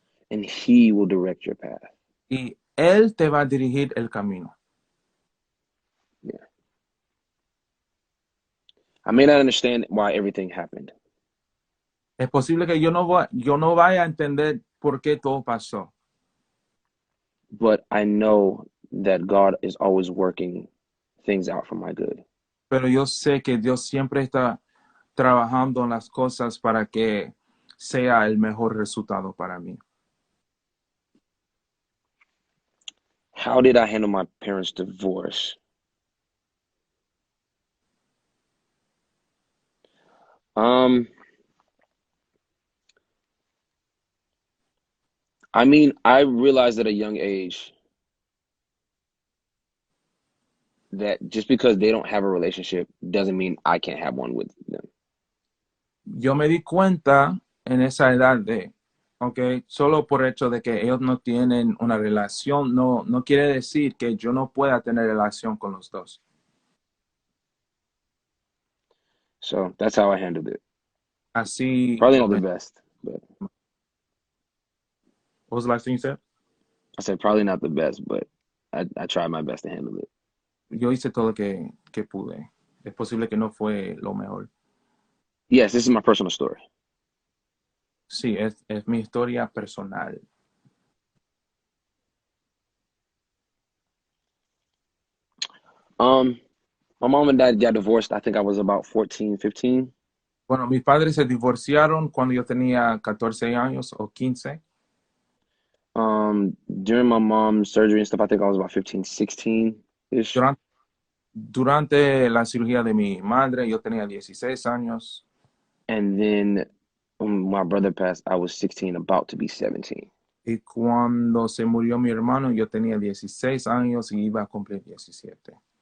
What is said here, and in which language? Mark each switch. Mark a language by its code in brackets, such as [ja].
[en] And he will direct your path. [es] Y Él te va a dirigir el camino. [en] Yeah. I may not understand why everything happened, [es] Es posible que yo no vaya a entender por qué todo pasó. [en] but I know that God is always working things out for my good. [es] Pero yo sé que Dios siempre está trabajando en las cosas para que sea el mejor resultado para mí. [en] How did I handle my parents' divorce? Um, I mean, I realized at a young age that just because they don't have a relationship doesn't mean I can't have one with them. [es] Yo me di cuenta en esa edad solo por hecho de que ellos no tienen una relación, no quiere decir que yo no pueda tener relación con los dos. [en] So that's how I handled it. [es] Así [en] Probably [es] yo [en] not the [es] me... [en] best, but What was the last thing you said? I said probably not the best, but I tried my best to handle it. [es] Yo hice todo lo que pude. Es posible que no fue lo mejor. [en] Yes, this is my personal story. [es] Sí, es mi historia personal. [en] My mom and dad got divorced. I think I was about 14, 15. [es] Bueno, mis padres se divorciaron cuando yo tenía 14 años o 15. [en] During my mom's surgery and stuff, I think I was about 15, 16-ish. [es] Durante la cirugía de mi madre, yo tenía 16 años. [en] And then when my brother passed, I was 16, about to be 17. [es] Y cuando se murió mi hermano, yo tenía 16 años y iba a cumplir 17.